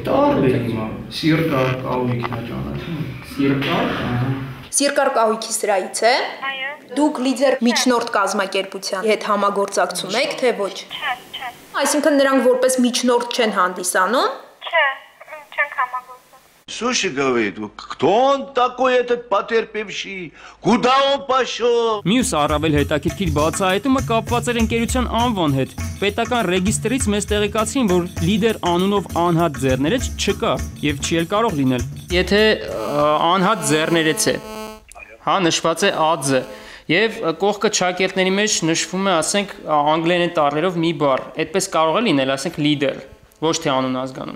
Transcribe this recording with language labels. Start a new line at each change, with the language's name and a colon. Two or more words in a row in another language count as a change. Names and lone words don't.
Armenian: տարբեր հիմա, Սիրկար կահույքն է ճանաչում։ Սիրկար, Սիրկար կահույքի սրայից է։ Այո։ Դուք լիդեր միջնորդ կազմակերպության հետ համագործակցում եք, թե ոչ։ Չէ։ Այսինքն նրանք որպես միջնորդ չեն հանդիսանում։ Չէ, չենք համագործակցում։
Russian: Слушай, говорит, кто он такой, этот потерпевший? Куда он пошел?
Armenian: Մյուս առավել հետաքրքիր բացահայտումը կապված էր ընկերության անվան հետ։ Պետական ռեգիստրից մեզ տեղեկացրին, որ լիդեր անունով անհատ ձեռներեց չկա եւ չի էլ կարող լինել։ Եթե անհատ ձեռներեց է, հա, նշված է ԱԶ, եւ կողքը ճակերտների մեջ նշվում է, ասենք, անգլերեն տառերով մի բառ։ Այդպես կարող է լինել, ասենք, լիդեր, ոչ թե անուն ազգանուն։